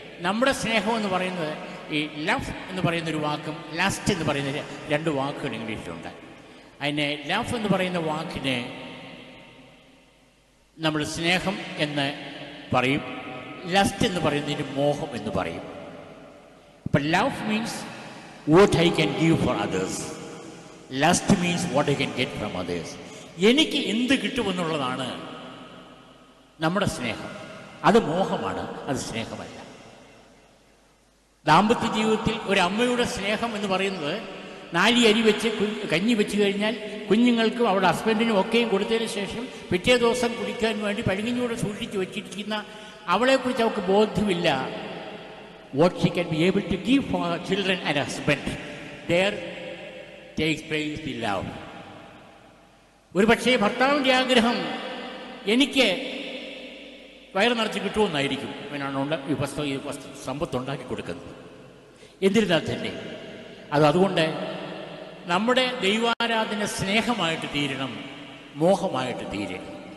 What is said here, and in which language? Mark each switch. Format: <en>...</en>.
<ml>നമ്മുടെ സ്നേഹം എന്ന് പറയുന്നത് ഈ ലവ് എന്ന് പറയുന്നൊരു വാക്കും ലസ്റ്റ് എന്ന് പറയുന്ന 2 വാക്കുകൾ ഇംഗ്ലീഷിലുണ്ട്. അതിനെ ലവ് എന്ന് പറയുന്ന വാക്കിനെ നമ്മൾ സ്നേഹം എന്ന് പറയും, ലസ്റ്റ് എന്ന് പറയുന്നതിന് മോഹം എന്ന് പറയും. അപ്പം</ml> <en>Love means what I can give for others. Lust means what I can get from others.</en> <ml>എനിക്ക് എന്ത് കിട്ടുമെന്നുള്ളതാണ് നമ്മുടെ സ്നേഹം. അത് മോഹമാണ്, അത് സ്നേഹമല്ല. ദാമ്പത്യ ജീവിതത്തിൽ ഒരമ്മയുടെ സ്നേഹം എന്ന് പറയുന്നത് 4 അരി വെച്ച് കഞ്ഞി വെച്ച് കഴിഞ്ഞാൽ കുഞ്ഞുങ്ങൾക്കും അവരുടെ ഹസ്ബൻഡിനും ഒക്കെയും കൊടുത്തതിന് ശേഷം പിറ്റേ ദിവസം കുടിക്കാൻ വേണ്ടി പഴുകിഞ്ഞൂടെ സൂക്ഷിച്ച് വെച്ചിരിക്കുന്ന അവളെക്കുറിച്ച് അവൾക്ക് ബോധ്യമില്ല.</ml> <en>What she can be able to give for her children and husband, there takes place the love.</en> <ml>ഒരു പക്ഷേ ഭർത്താവിൻ്റെ ആഗ്രഹം എനിക്ക് വയറ് നിറച്ച് കിട്ടുമെന്നായിരിക്കും. അവനാണ് ഈ സമ്പത്തുണ്ടാക്കി കൊടുക്കുന്നത്. എന്നിരുന്നാൽ തന്നെ അതുകൊണ്ട് നമ്മുടെ ദൈവാരാധന സ്നേഹമായിട്ട് തീരണം, മോഹമായിട്ട് തീരണം.</ml>